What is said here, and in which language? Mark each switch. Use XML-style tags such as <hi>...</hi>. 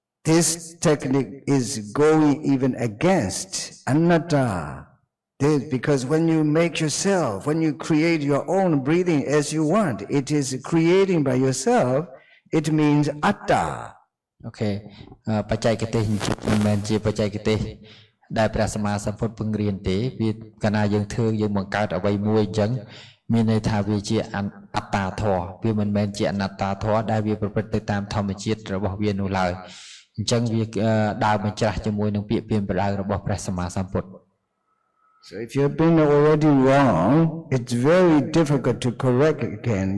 <en>This technique is going even against anatta. Because when you make yourself, when you create your own breathing as you want, it is creating by yourself, it means atta.</en> <km>Okay. បច្ចេកទេសមិនមែនជាបច្ចេកទេស ដែលព្រះសម្មាសម្ពុទ្ធពង្រៀនទេវាកាលណាយើងធ្វើយើងបង្កើតអ្វីមួយអញ្ចឹងមានន័យថាវាជាអត្តាធម៌វាមិនមែនជាអនត្តាធម៌ដែលវាប្រព្រឹត្តទៅតាមធម្មជាតិរបស់វានោះឡើយអញ្ចឹងវាដើរបញ្ច្រាស់ជាមួយនឹងពាក្យពាក្យប្រដៅរបស់ព្រះសម្មាសម្ពុទ្ធ</km> <en>So if you've been already wrong, it's very difficult to correct again.</en>